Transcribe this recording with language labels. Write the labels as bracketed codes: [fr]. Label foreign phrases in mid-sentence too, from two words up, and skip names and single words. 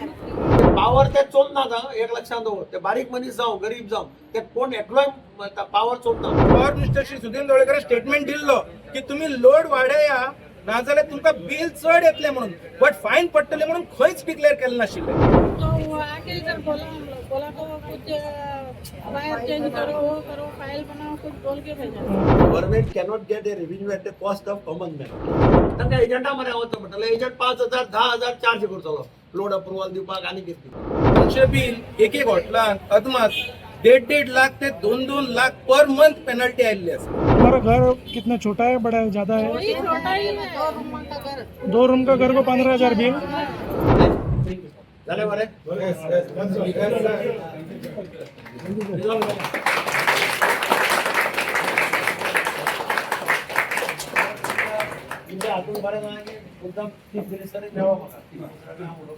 [kok] पावर ते चोरना एक लक्षात दवर ते बारीक मनीस जावं गरीब जावं ते कोण एकलोय पावर चोरना [en] power minister [kok] श्री सुदीन ढवळेकर स्टेटमेंट दिल्लो की तुम्ही लोड वाडया नाजाल्यार तुमकां बिल चड येतले म्हणून [en] but fine [kok] पडटले म्हणून खंयच डिक्लेअर केलें नाशिल्लें [hi] तो आके इधर बोला हम लोग बोला तो कुछ वायर चेंज करो वो करो फाइल बनाओ कुछ बोल के भेजा [en] government cannot get a revenue at the cost of common man [kok] तांकां एजंटा मरे वचो पडटलें एजंट 5,000 10,000 चार्ज करतलो [en] load approval [kok] दिवपाक आनी कितें तुमचे बिल एक हॉटेलान अदमास 1.5 लाख ते 2 लाख [en] per month [kok] पेनल्टी आयिल्ली आसा। [hi] हमारा घर कितना छोटा है बड़ा है ज्यादा है वही छोटा ही है 2 रूम का घर 2 रूम का घर को 15,000 बिल [kok] झाले बरे तुमच्या हातून बरें ना की मुद्दाम चीफ मिनिस्टराक मेळो म्हाका